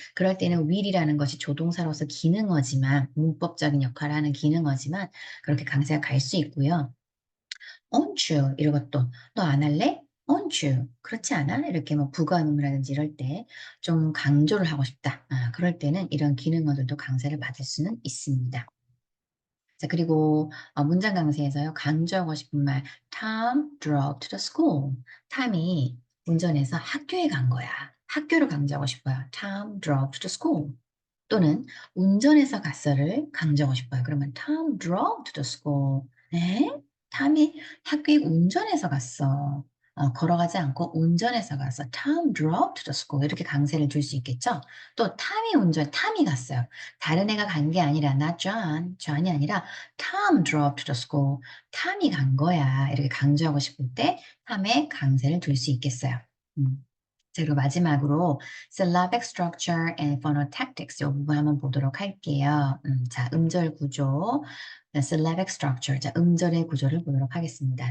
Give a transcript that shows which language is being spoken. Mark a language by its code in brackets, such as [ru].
[ko] 그럴 때는 will이라는 것이 조동사로서 기능어지만 문법적인 역할을 하는 기능어지만 그렇게 강세가 갈 수 있고요. [en] won't you [ko] 이런 것도 너 안 할래? won't you 그렇지 않아? 이렇게 뭐 부가의문이라든지 이럴 때 좀 강조를 하고 싶다. 그럴 때는 이런 기능어들도 강세를 받을 수는 있습니다. 자, 그리고 문장 강세에서요. 강조하고 싶은 말 [en] Tom drove to the school. [ko] 탐이 운전해서 학교에 간 거야. 학교를 강조하고 싶어요. [en] Tom drove to the school. [ko] 또는 운전해서 갔어를 강조하고 싶어요. 그러면 [en] Tom drove to the school. [ko] 에? 탐이 학교에 운전해서 갔어. 걸어가지 않고 운전해서 가서 [en] Tom drove to the school [ko] 이렇게 강세를 줄 수 있겠죠. 또 탐이 갔어요. 다른 애가 간 게 아니라 [en] not John, [ko] John이 아니라 [en] Tom drove to the school. [ko] 탐이 간 거야. 이렇게 강조하고 싶을 때 탐에 강세를 둘 수 있겠어요. 음. 자, 그리고 마지막으로 syllabic structure and phonotactics 이 부분 한번 보도록 할게요. 자, 음절 구조, syllabic structure, 자, 음절의 구조를 보도록 하겠습니다.